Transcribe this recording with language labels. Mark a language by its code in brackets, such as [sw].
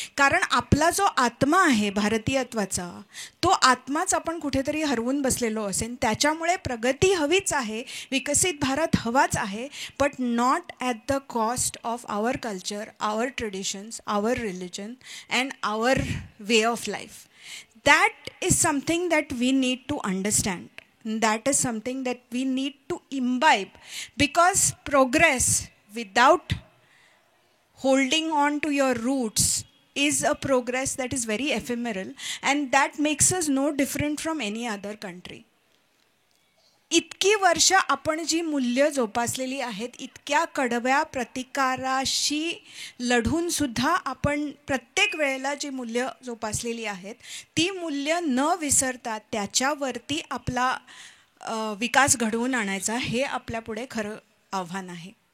[mr] कारण आपला जो आत्मा आहे भारतीयत्वाचा, तो आत्माच आपण कुठेतरी हरवून बसलेलो असेल. त्याच्यामुळे प्रगती हवीच आहे, विकसित भारत हवाच आहे, [en] But not at the cost of our culture, our traditions, our religion and our way of life. That is something that we need to understand. That is something that we need to imbibe, because progress without holding on to your roots is a progress that is very ephemeral, and that makes us no different from any other country. [mr] इतकी वर्ष आपण जी मूल्य जोपासलेली आहेत, इतक्या कडव्या प्रतिकाराशी लढून सुद्धा आपण प्रत्येक वेळेला जी मूल्य जोपासलेली आहेत ती मूल्य न विसरता त्याच्यावरती आपला विकास घडवून आणायचा, हे आपल्यापुढे खरं आव्हान आहे.